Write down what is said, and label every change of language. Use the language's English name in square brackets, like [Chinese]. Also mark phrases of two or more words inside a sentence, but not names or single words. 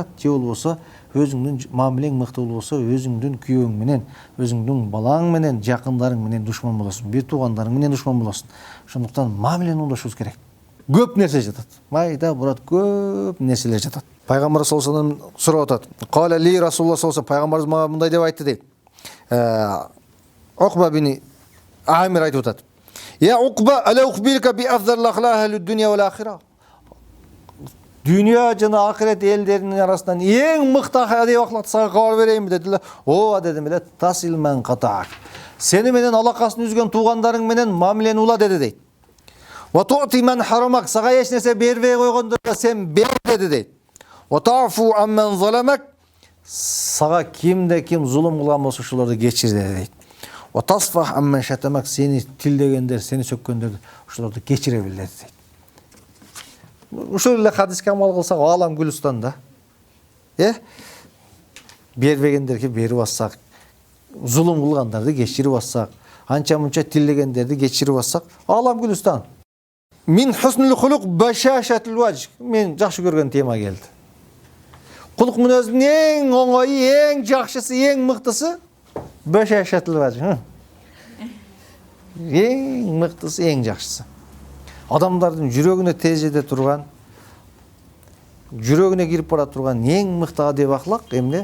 [Kyrgyz] Же болбосо өзүңдүн мамилең мыкты болбосо, өзүңдүн күйөөң менен, өзүңдүн балаң менен, жакындарың менен душман болосуң, бир туугандарың менен душман болосуң. Ошондуктан мамилени оңдошубуз керек. Көп нерсе жатат. Майда бурат көп нерселер жатат. Пайгамбар [Arabic] صلى الله عليه وسلم [Kyrgyz] сурап атат. [Arabic] قال لي رسول الله صلى الله عليه وسلم, [Kyrgyz] пайгамбарыбыз мага мындай деп айтты дейт. Уқба бин Амир айтып атат. [Arabic] يا عقبة، ألا أخبرك بأفضل أخلاق أهل الدنيا والآخرة. [Kyrgyz] Dünya жана ахирет элдеринин арасынан эң мыкты адеп акылакты сага кабар берейинби дедилер. Ооба дедим эле. [Arabic] تصل من قطعك. [Kyrgyz] Сени менен алакасын үзгөн туугандарың менен мамилени ула деди дейт. [Arabic] وتعطي من حرمك, [Kyrgyz] сага эч нерсе бербей койгондорго сен бер деди дейт. [Arabic] وتعفو عمن ظلمك, [Kyrgyz] сага кимде ким зулум кылган болсо ошолорду кечир дейт. [Arabic] وتصفح عمن شتمك, [Kyrgyz] сени тилдегендер, сени сөккөндөрдү ошолорду кечире бил дейт. Ушул эле хадиске амал кылсак алам Гүлстан да. Бербегендерге берип атсак, зулум кылгандарды кечирип атсак, анча-мунча тилдегендерди кечирип атсак, алам Гүлстан. [Arabic] من حسن الخلق بشاشة الوجه. [Kyrgyz] Мен жакшы көргөн тема келди. Кулк мүнөздүн эң оңою, эң жакшысы, эң мыктысы [Arabic] بشاشة الوجه. [Kyrgyz] Эң мыктысы, эң жакшысы. Адамдардын жүрөгүнө тежеде турган, жүрөгүнө кирип бара турган эң мыкты адеп аклак эмне?